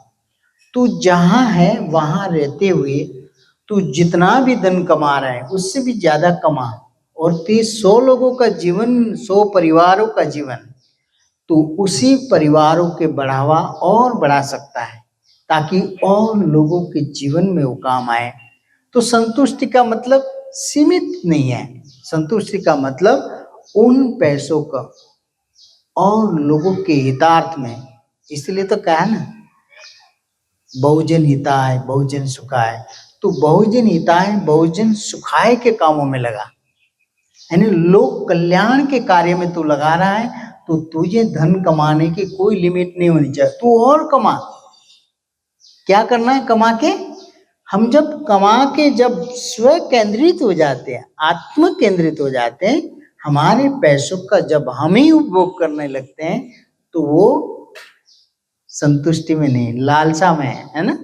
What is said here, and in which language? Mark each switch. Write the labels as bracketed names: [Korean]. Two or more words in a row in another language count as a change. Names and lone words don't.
[Hindi] तू जहां है वहां रहते हुए तू जितना भी धन कमा रहा है उससे भी ज्यादा कमा, और 100 लोगों का जीवन, 100 परिवारों का जीवन, तो उसी परिवारों के बढ़ावा और बढ़ा सकता है ताकि और लोगों के जीवन में वो काम आए। तो संतुष्टि का मतलब सीमित नहीं है, संतुष्टि का मतलब उन पैसों का और लोगों के हितार्थ में। इसलिए तो कहा ना, [Pali] बहुजन हिताय बहुजन सुखाय। [Hindi] तो [Pali] बहुजन हिताय बहुजन सुखाय [Hindi] के कामों में लगा, यानी लोक कल्याण के कार्य में तू लगा रहा है, तो तुझे धन कमाने की कोई लिमिट नहीं होनी चाहिए, तू और कमा। क्या करना है कमा के? हम जब कमा के जब स्व केंद्रित हो जाते हैं, आत्म केंद्रित हो जाते हैं, हमारे पैसों का जब हम ही उपभोग करने लगते हैं, तो वो संतुष्टि में नहीं, लालसा में है ना।